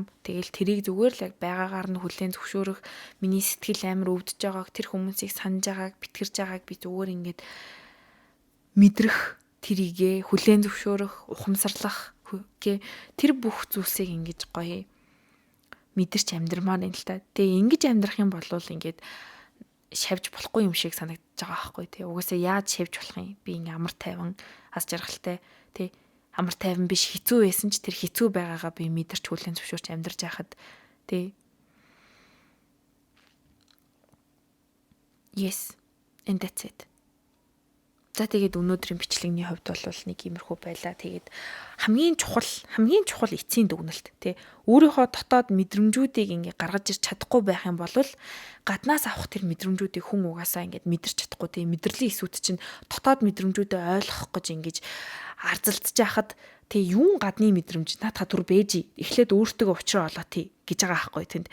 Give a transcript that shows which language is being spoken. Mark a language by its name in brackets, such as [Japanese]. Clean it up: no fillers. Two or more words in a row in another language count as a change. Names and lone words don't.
[Mongolian] Тэгэл тэрийг зүгээр л яг байгаагаар нь хүлээн зөвшөөрөх, миний сэтгэл амар өвдөж байгааг, тэр хүмүүсийг санаж байгааг, битгэрж байгааг би зүгээр ингээд мэдрэх, тэрийгэ хүлээн зөвшөөрөх, ухамсарлах гэ тэр бүх зүйлсийг ингэж гоё мэдэрч амьдрмаар юм л та. Тэгээ ингэж амьдрах юм бол ингээд шавж болохгүй юм шиг санагдаж байгаа байхгүй тий. Угаасаа яаж шавж болох юм? Би ингээм амар тайван аз жаргалтай тий. Амар тайван биш хэцүү байсан ч тэр хэцүү байгаагаа би мэдэрч хүлээн зөвшөөрч амьдарч байхад тий. [English] Yes. And that's it. [Mongolian] За тэгээд өнөөдрийн бичлэгний хувьд бол нэг иймэрхүү байлаа. Тэгээд хамгийн чухал эцсийн дүгнэлт тий. Өөрийнхөө дотоод мэдрэмжүүдийг ингээ гаргаж ирч чадахгүй байх юм бол гаднаас авах тэр мэдрэмжүүдийг хүн угаасаа ингээд мэдэрч чадахгүй тий. Мэдрэлийн эсүүд чинь дотоод мэдрэмжүүдээ ойлгох гэж ингэж арзалдж яхад тий юун гадны мэдрэмж наадха түр бэж эхлээд өөртөө учраа олоо тий гэж байгаа байхгүй тэнд.